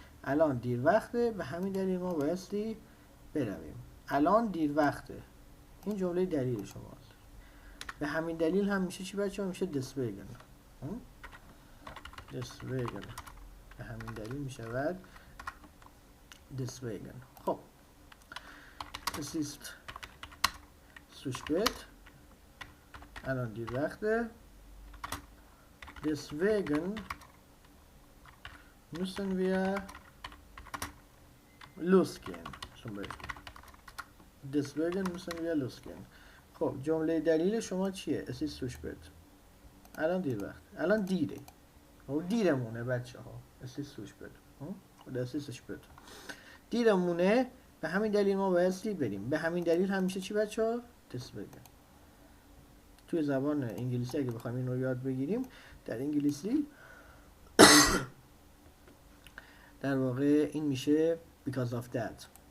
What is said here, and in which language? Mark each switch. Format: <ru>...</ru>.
<fa>الان دیر وقته به همین دلیل ما بایستی برویم. الان دیر وقته این جمله دلیل شماست. به همین دلیل هم میشه چی بچه ها؟ میشه deswegen. deswegen به همین دلیل میشود deswegen.</fa> <de>خب es ist zu spät</de> <fa>الان دیر وقته</fa> <de>deswegen müssen wir losgehen zum Beispiel. deswegen müssen wir losgehen.</de> <fa>خب جمله دلیل شما چیه؟</fa> <de>es ist zu spät</de> <fa>الان دیر وقت الان دیره خب دیرمونه بچه ها es ist zu spät es ist zu spät دیرمونه به همین دلیل ما بایستی بریم. به همین دلیل هم میشه چی بچه ها؟ deswegen. توی زبان انگلیسی اگه بخوایم این رو یاد بگیریم در انگلیسی در واقع این میشه</fa> <en>because of that.</en>